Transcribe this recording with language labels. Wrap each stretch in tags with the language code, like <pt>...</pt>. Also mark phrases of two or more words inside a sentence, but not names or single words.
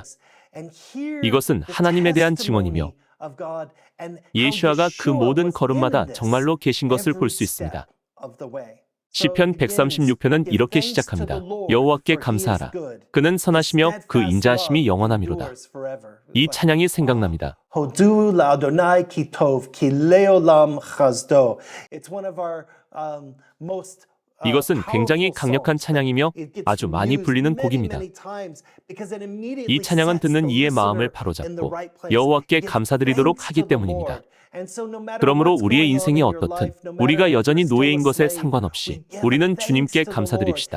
<ko>이것은 하나님에 대한 증언이며 예수아가 그 모든 걸음마다 정말로 계신 것을 볼 수 있습니다. 시편 136편은 이렇게 시작합니다. 여호와께 감사하라. 그는 선하시며 그 인자하심이 영원하미로다. 이 찬양이 생각납니다.</ko> <he>הודו לאדוני כי טוב כי לעולם חסדו.</he> <en>It's one of our most</en> <ko>이것은 굉장히 강력한 찬양이며 아주 많이 불리는 곡입니다. 이 찬양은 듣는 이의 마음을 바로잡고 여호와께 감사드리도록 하기 때문입니다. 그러므로 우리의 인생이 어떻든 우리가 여전히 노예인 것에 상관없이 우리는 주님께 감사드립시다.</ko>